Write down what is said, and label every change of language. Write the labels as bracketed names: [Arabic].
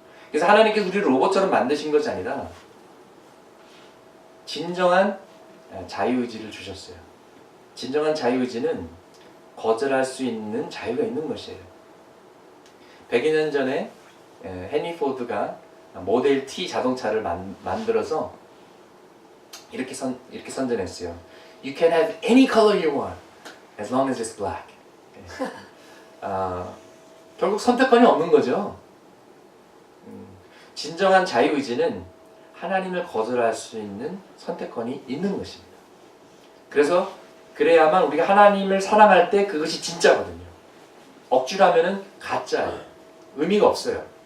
[Korean] 그래서 하나님께서 우리를 로봇처럼 만드신 것이 아니라 진정한 자유의지를 주셨어요. 진정한 자유의지는 거절할 수 있는 자유가 있는 것이에요. 100여 년 전에 헨리 포드가 모델 T 자동차를 만들어서 이렇게 선전했어요. [English] You can have any color you want as long as it's black. [Korean] 결국 선택권이 없는 거죠. 진정한 자유의지는 하나님을 거절할 수 있는 선택권이 있는 것입니다. 그래야만 우리가 하나님을 사랑할 때 그것이 진짜거든요. 억지로 하면은 가짜예요. 의미가 없어요.